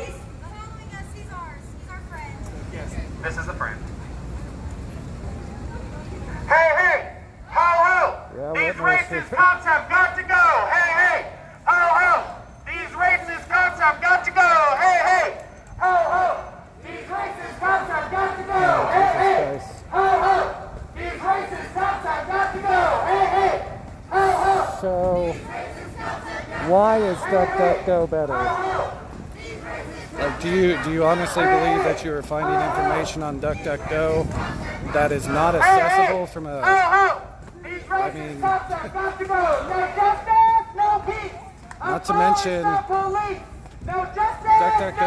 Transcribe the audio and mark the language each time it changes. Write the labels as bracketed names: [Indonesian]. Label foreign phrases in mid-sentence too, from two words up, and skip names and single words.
[English] He's following us. He's ours. He's our friend. Yes, this is a friend. Hey, ho, ho! Yeah, These racist cops have got to go. Hey, ho, ho! These racist cops have got to go. Hey, ho, ho! These racist cops have got to go. Hey, ho, ho! These racist cops have got to go. Hey, ho, ho! So, why is DuckDuckGo better? Like, do you honestly believe that you are finding information on DuckDuckGo that is not accessible from a? I mean, not to mention DuckDuckGo.